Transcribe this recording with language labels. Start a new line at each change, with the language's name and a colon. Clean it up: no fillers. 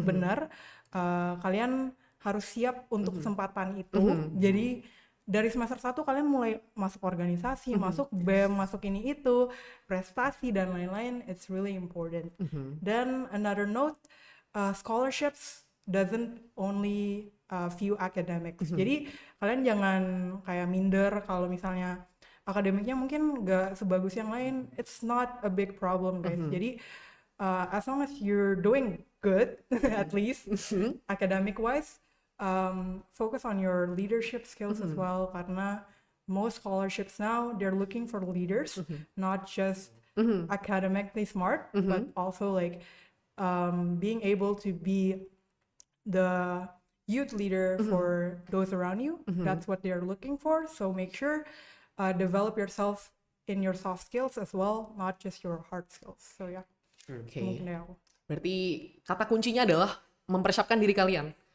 Indonesian: Benar, kalian harus siap untuk kesempatan itu. Jadi dari semester 1 kalian mulai masuk organisasi, masuk BEM, masuk ini itu, prestasi dan lain-lain.
English: It's really important. Dan another note, scholarships doesn't only view academics.
Indonesian: Jadi kalian jangan kayak minder kalau misalnya akademiknya mungkin nggak sebagus yang lain.
English: It's not a big problem guys. Jadi as long as you're doing good at least academic wise, focus on your leadership skills as well, karena most scholarships now they're looking for leaders, not just academically smart, but also like being able to be the youth leader for those around you. That's what they're looking for. So make sure develop yourself in your soft skills as well, not just your hard skills. So yeah,
Indonesian: mungkin dari aku. Berarti kata kuncinya adalah mempersiapkan diri kalian.